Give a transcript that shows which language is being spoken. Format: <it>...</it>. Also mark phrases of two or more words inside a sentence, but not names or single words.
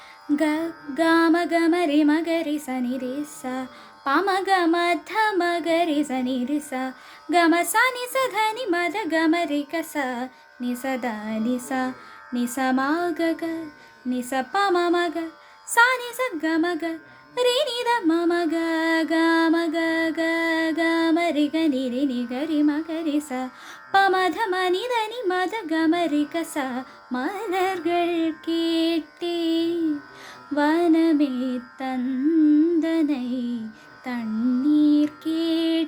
<ta>ಗ ಗಾಮ ಗಮರಿ ಮಗರಿ ಸನಿ ರಿ ಸ ಪಮ ಗಮ ಧ ಮಗರಿ ಸನಿ ರಿ ಸ ಗಮ ಸ ನಿ ಸ ಧ ನಿ ಮದ ಗಮರಿ ಕ ಸ ನಿ ಸ ದ ನಿ ಸ ನಿ ಸ ಮ ಗ ಗ ನಿ ಸ ಪ ಮ ಮ ಗ ಸ ನಿ ಸ ಗ ಮ ಗ ರಿ ನಿ ದ ಮ ಮ ಗ ಗ ಮ ಗ ಗ ಗ ಮ ರಿ ಗ ನಿ ರಿ ನಿ ಗ ರಿ ಮ ಗ ரி ச ப ம த ம நி த நி ம த க ம ரி க ச மலர்கள் கேட்டேன் வனமே தந்தனை தண்ணீர் கேட்டேன்</ta>